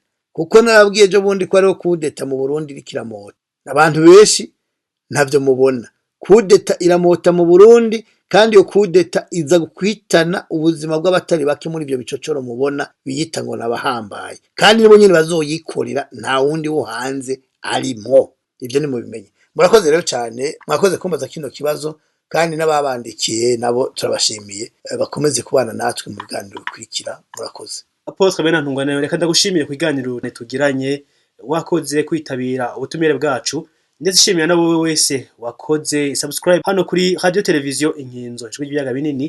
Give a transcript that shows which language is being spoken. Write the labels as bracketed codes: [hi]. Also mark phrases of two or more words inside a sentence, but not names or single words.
[rn] Kuko narabwiye ejo bundi ko ariho kudeta mu Burundi rikiramota, abantu benshi ntavyo mubona. Kudeta iramota mu Burundi, kandi yo kudeta iza gukwitana ubuzima bw'abatari bake muri ibyo bicocoro mubona biyita ngo nabahambaye, kandi nibo nyine bazoyikorera, nta wundi wo hanze arimo. Ivyo ni mubimenye. Murakoze rero cyane, mwakoze kumbaza kino kibazo, kandi n'ababandikiye nabo turabashimiye, bakomeze kubana natwe mu biganiro bikurikira. Murakoze. Apotre Benantungwa nawe reka ndagushimiye ku biganiro tugiranye, wakoze kwitabira ubutumire bwacu, ndetse shimiye na wowe wese wakoze subscribe hano kuri radio televiziyo Inkinzo ijwi ry'ibiyaga binini.